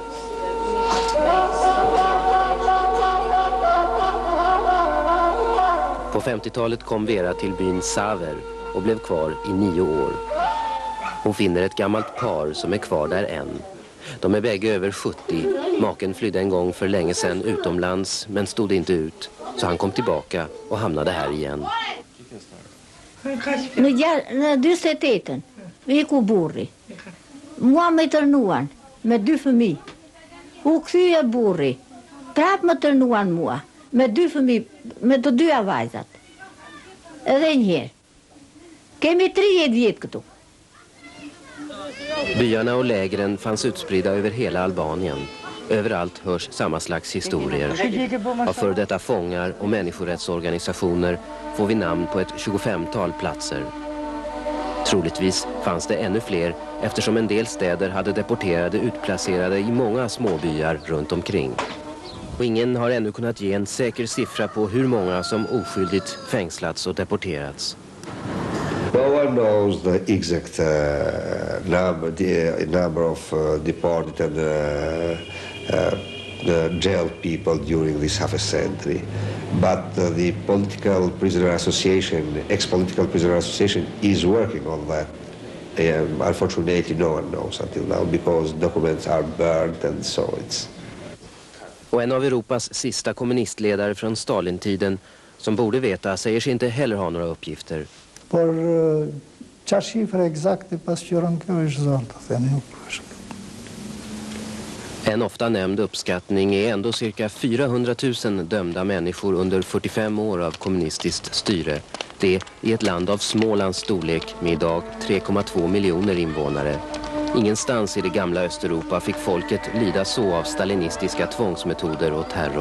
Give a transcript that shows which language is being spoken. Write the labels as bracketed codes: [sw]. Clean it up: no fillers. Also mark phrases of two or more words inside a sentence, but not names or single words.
[sv] På 50-talet kom Vera till byn Saver och blev kvar i 9 år. Hon finner ett gammalt par som är kvar där än. De är bägge över 70. Maken flydde en gång för länge sedan utomlands men stod inte ut. Så han kom tillbaka och hamnade här igen. [sq] Në 28-ën, iku burri. Mua me tërnuan, me 2 fëmijë. U kthye burri. Prap më tërnuan mua, me 2 fëmijë, me të 2 vajzat. Edhe një herë. Kemi 30 vjet këtu. [sv] Byarna och lägren fanns utspridda över hela Albanien. Överallt hörs samma slags historier. Av före detta fångar och människorättsorganisationer får vi namn på ett 25-tal platser. Troligtvis fanns det ännu fler eftersom en del städer hade deporterade utplacerade i många småbyar runt omkring. Och ingen har ännu kunnat ge en säker siffra på hur många som oskyldigt fängslats och deporterats. [en] No one knows the exact number of deported and the jailed people during this half a century. But the Political Prisoner Association, ex-Political Prisoner Association, is working on that. Unfortunately, no one knows until now because documents are burned and so it's... [sv] Och en av Europas sista kommunistledare från Stalintiden som borde veta säger sig inte heller ha några uppgifter. [sq] Por qa shifre exakte pasqyron kjo është zonë të themi nuk është. [sv] En ofta nämnd uppskattning är ändå cirka 400 000 dömda människor under 45 år av kommunistiskt styre. Det i ett land av Smålands storlek med idag 3,2 miljoner invånare. Ingenstans i det gamla Östeuropa fick folket lida så av stalinistiska tvångsmetoder och terror.